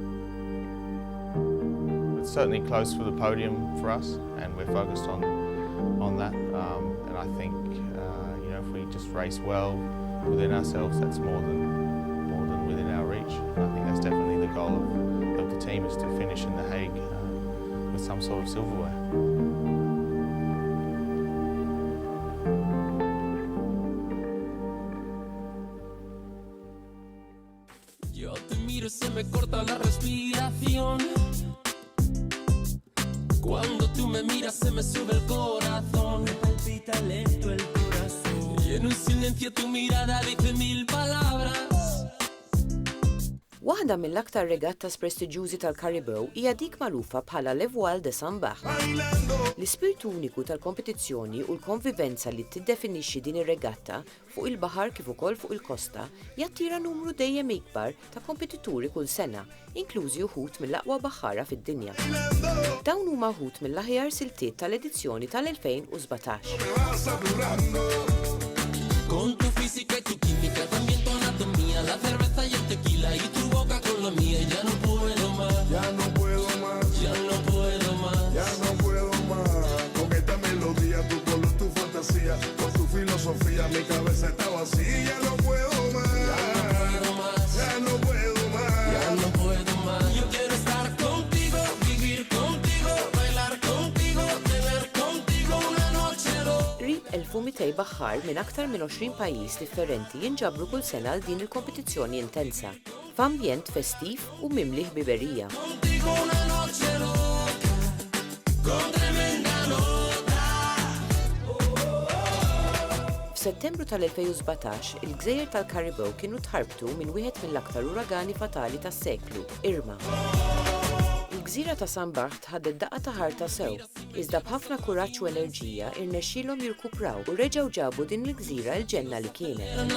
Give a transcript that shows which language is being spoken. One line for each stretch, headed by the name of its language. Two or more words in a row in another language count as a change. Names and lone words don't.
English: It's certainly close for the podium for us, and we're focused on that. And I think if we just race well within ourselves, that's more than within our reach. And I think that's definitely the goal of the team, is to finish in The Hague with some sort of silverware.
Spanish: Yo te miro y se me corta la respiración. Cuando tú me miras se me sube el corazón. Me palpita lento el corazón. Y en un silencio tu mirada dice 1000 palabras.
Maltese: Waħda mill-aktar regattas prestiġjużi tal-Caribbew hija dik magħrufa bħala l-Voile de Sambaħ. L-ispirtu uniku tal-kompetizzjoni u l-konvivenza li tiddefinixxi din ir-regatta fuq il-baħar kif ukoll fuq il-kosta jattira numru dejjem ikbar ta' kompetituri kull sena, inklużi wħud mill-aqwa baħħara fid-dinja. Dawn huma wħud mill-aħjar siltiet tal-edizzjoni tal-2017.
Spanish: Con tu física y tu química, también tu anatomía, la cerveza y el tequila y tu boca con la mía. Ya no puedo más, Ya no puedo más, ya no puedo más. ya no puedo más. Con esta melodía, tu color, tu fantasía, con tu filosofía, mi cabeza está vacía. Ya no puedo más, Ya no puedo más, ya no puedo más. ya no puedo más. Yo quiero estar contigo, vivir contigo, bailar contigo, tener contigo una noche dos.
Maltese: Qrib 1200 baħħar minn aktar minn 20 pajjiż differenti jinġabru kull sena għal din il-kompetizzjoni intensa, f'ambjent festiv u mimli ħbiberija.
Spanish: Contigo una noche loca, con tremenda nota.
Maltese: F'Settembru tal-2017, il-Gżejjer tal-Caribbew kienu tħarbtu minn wieħed mill-aktar uragani fatali tas-seklu, Irma. Il-Gżejjer Il-gżira ta' San Bart ħadet daqqa ta' ħarta sew, iżda b'ħafna kuraġġ u enerġija irnexxielhom jirkupraw u reġgħu ġabu din il-gżira l-ġenna li kienet.